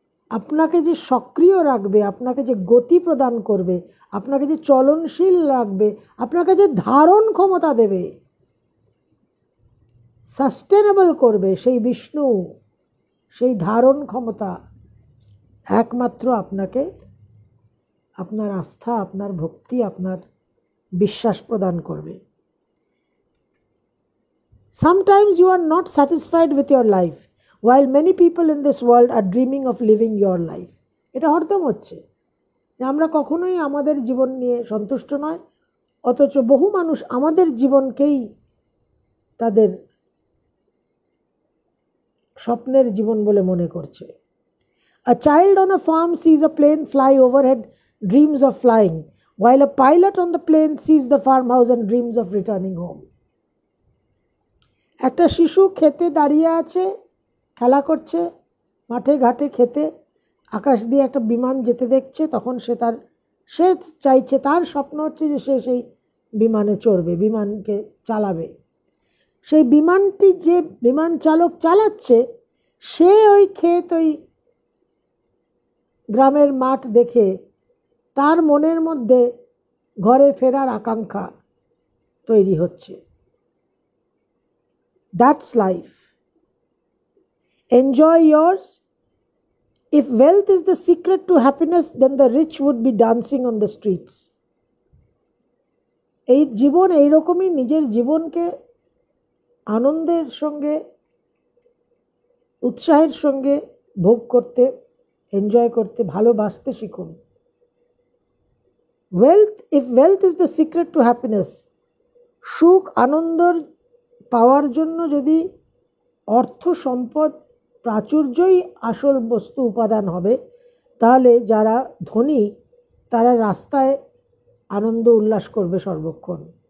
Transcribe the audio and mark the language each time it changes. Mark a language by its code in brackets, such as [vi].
[bn] আপনাকে যে সক্রিয় রাখবে, আপনাকে যে গতি প্রদান করবে, আপনাকে যে চলনশীল রাখবে, আপনাকে যে ধারণ ক্ষমতা দেবে, সাস্টেনেবল করবে, সেই বিষ্ণু, সেই ধারণ ক্ষমতা একমাত্র আপনাকে আপনার আস্থা, আপনার ভক্তি, আপনার বিশ্বাস প্রদান করবে। [en] Sometimes you are not satisfied with your life, while many people in this world are dreaming of living your life. [bn] এটা হরদম হচ্ছে যে আমরা কখনোই আমাদের জীবন নিয়ে সন্তুষ্ট নয়, অথচ বহু মানুষ আমাদের জীবনকেই তাদের স্বপ্নের জীবন বলে মনে করছে। [en] A child on a farm sees a plane fly overhead, dreams of flying, while a pilot on the plane sees the farmhouse and dreams of returning home. [bn] একটা শিশু খেতে দাঁড়িয়ে আছে, খেলা করছে, মাঠে ঘাটে খেতে, আকাশ দিয়ে একটা বিমান যেতে দেখছে, তখন সে চাইছে, তার স্বপ্ন হচ্ছে যে সে সেই বিমানে চড়বে, বিমানকে চালাবে। সেই বিমানটি যে বিমান চালক চালাচ্ছে, সে ওই ক্ষেত, ওই গ্রামের মাঠ দেখে তার মনের মধ্যে ঘরে ফেরার আকাঙ্ক্ষা তৈরি হচ্ছে। [en] That's life. Enjoy yours. If wealth is the secret to happiness, then the rich would be dancing on the streets. [bn] এই জীবন এইরকমই, নিজের জীবনকে আনন্দের সঙ্গে, উৎসাহের সঙ্গে ভোগ করতে, এনজয় করতে, ভালোবাসতে শিখুন। [en] If wealth is the secret to happiness, [bn] সুখ আনন্দর পাওয়ার জন্য যদি অর্থ সম্পদ প্রাচুর্যই আসল বস্তু উপাদান হবে, তাহলে যারা ধনী তারা রাস্তায় আনন্দ উল্লাস করবে সর্বক্ষণ।